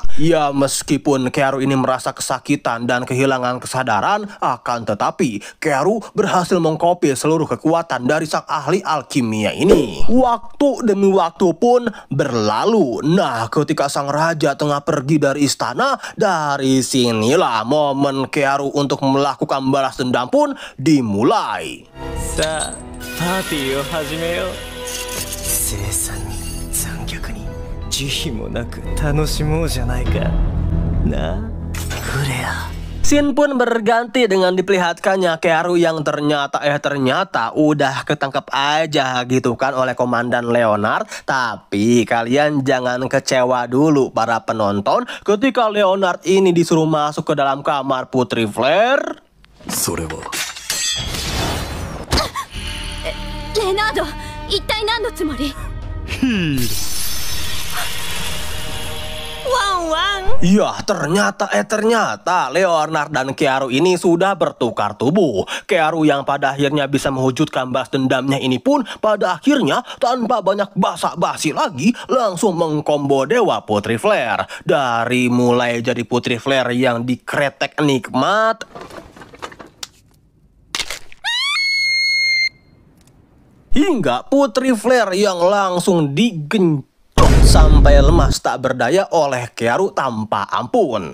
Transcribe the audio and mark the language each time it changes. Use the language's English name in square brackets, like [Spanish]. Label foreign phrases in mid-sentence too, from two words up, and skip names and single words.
[Indonesian] Ya, meskipun Kearu ini merasa kesakitan dan kehilangan kesadaran, akan tetapi Kearu berhasil mengkopi seluruh kekuatan dari sang ahli alkimia ini. Waktu demi waktu pun berlalu. Nah, ketika sang raja tengah pergi dari istana, dari sinilah momen Kearu untuk melakukan balas dendam pun dimulai. [Japanese] さあ、パーティーを始めよう。凄惨に残虐に慈悲もなく楽しもうじゃないか。なあ、フレア。 [Indonesian] Scene pun berganti dengan diperlihatkannya Kearu yang ternyata udah ketangkep aja gitu kan oleh Komandan Leonard. Tapi kalian jangan kecewa dulu para penonton ketika Leonard ini disuruh masuk ke dalam kamar Putri Flare. [Japanese] それはレナード、一体何のつもり？ワンワン。 [Indonesian] Ya, ternyata Leonard dan Kearu ini sudah bertukar tubuh. Kearu yang pada akhirnya bisa mewujudkan balas dendamnya ini pun pada akhirnya tanpa banyak basa-basi lagi langsung mengkombo dewa Putri Flare. Dari mulai jadi Putri Flare yang dikretek nikmat, hingga Putri Flare yang langsung digenjot sampai lemas tak berdaya oleh Kearu tanpa ampun.